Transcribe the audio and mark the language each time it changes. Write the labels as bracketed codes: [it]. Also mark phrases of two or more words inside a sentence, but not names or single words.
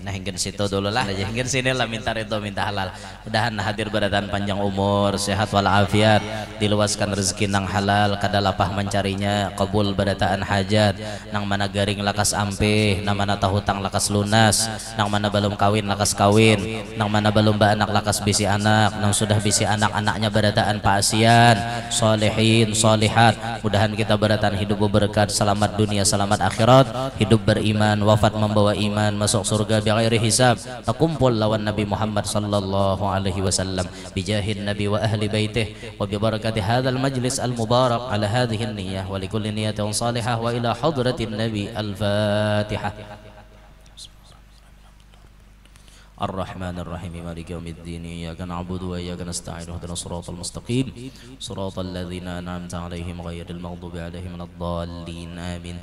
[bjn] Nah hingga situ dulu lah. Hingga sini lah minta ridho minta halal. Mudahan hadir badan panjang umur, sehat walafiat, diluaskan rezeki nang halal, kada lapah mencarinya, kabul badataan hajat, nang mana garing lakas ampih, nang mana tahutang lakas lunas, nang mana belum kawin lakas kawin, nang mana belum anak lakas bisi anak, nang sudah bisi anak-anaknya badataan paasian, solehin, solihat. Mudahan kita badataan hidup berberkat, selamat dunia, selamat akhirat, hidup beriman, wafat membawa iman, masuk surga [ar] بغير حساب, [bjn] takumpul lawan Nabi Muhammad [ar] صلى الله عليه وسلم, بجاه النبي وأهل بيته, وببركة هذا المجلس المبارك على هذه النية ولكل نية صالحة وإلى حضرة النبي الفاتحة. الرحمن الرحيم مالك يوم الدين إياك نعبد وإياك نستعين اهدنا الصراط المستقيم صراط الذين أنعمت عليهم غير المغضوب عليهم ولا الضالين آمين.